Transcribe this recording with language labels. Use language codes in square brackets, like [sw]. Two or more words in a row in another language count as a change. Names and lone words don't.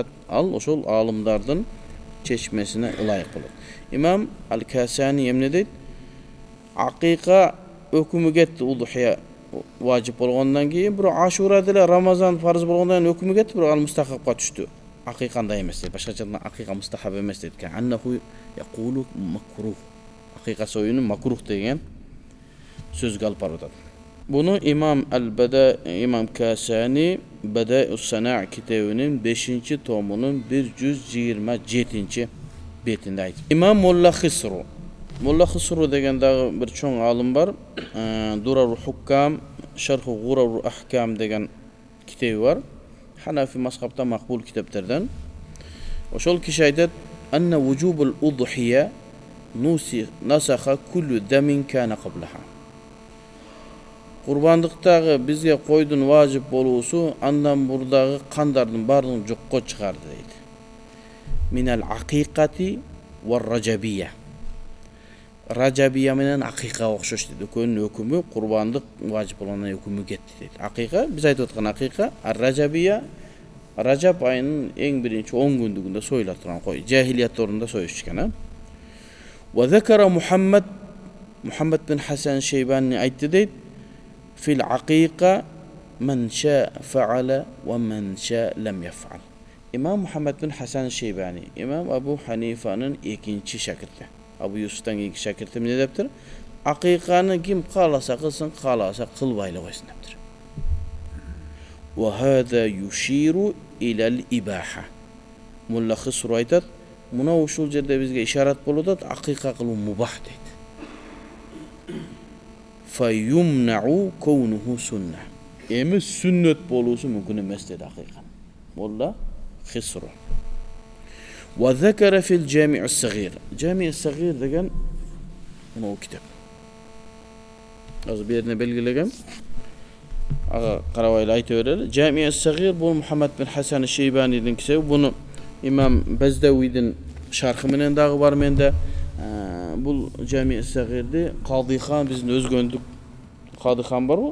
[ky] Ал ошол аалымдардын чечмесине ылайык болот. Имам Ал-Касани эмне дейт? Акыйка өкүмү кетти, удухия важип болгондон кийин, бирок Ашура деле Рамазан фарз болгондон кийин өкүмү кетти, бирок ал мустахапка түштү. Акыйкандай эмес дейт. Башкача айтканда акыйка мустахаб эмес дейт. [ar] إنه يقول مكروه. [ky] Акыйка союну макрух деген сөзгө алып барып атат. Буну имам Касани Бада-ус-Сана китебинин 5-томунун 127 бетинде айтып. Имам Молла Хисру деген дагы бир чоң алым бар. Дурарул Хуккам, Шарху Гурарул Ахкам деген китеби бар. Ханафи мазхабта макбул китептерден. Ошол киши айтат: [ar] "أن وجوب الأضحية نسخ كل دم كان قبلها." [ky] Курбандыктагы бизге койдун важип болуусу андан бурдагы кандардын баардыгын жокко чыгарды дейт. [ar] من العقيقة والرجبية. [ky] Раджабия менен акыйка окшош дейт. Экөөнүн өкүмү курбандык важип болгондон өкүмү кетти дейт. Акыйка биз айтып аткан акыйка, раджабия Рajab айынын эң биринчи 10 күндүгүндө союла турган кой. Жахилият орунда союшкан. [ar] وذكر Мухаммад бин Хасан Шейбани [ky] айтты дейт: [ar] "في العقيقة من شاء فعل ومن شاء لم يفعل." [ky] Имам Мухаммад бин Хасан Шейбани, имам Абу Ханифанын экинчи шакирти. Абу Юсуфтан кийинки шакирти эмне дептир? Акыйканы ким кааласа кылсын, кааласа кылбай эле койсун дептир. [ar] وهذا يشير إلى الإباحة. [ky] Мулла Хисру айтат, мына ушул жерде бизге ишарат болуп атат, акыйка кылуу мубах дейт. [ar] فيمنع كونه سنة. [ky] Эми сүннөт болуусу мүмкүн эмес дейт акыйка. Мулла Хисру. [ar] وذكر في Жами' ас-Сагир. [ky] Жами' ас-Сагир деген мына китеп. Азыр берине белгилегем. Ага карабай эле айта берели. Жами' ас-Сагир бул Мухаммад бин Хасан Шейбанидин китеби. Буну имам Баздавидин шархы менен дагы бар менде. Бул Жами' ас-Сагирди Кадыхан биздин өзгөндүк Кадыхан барбы?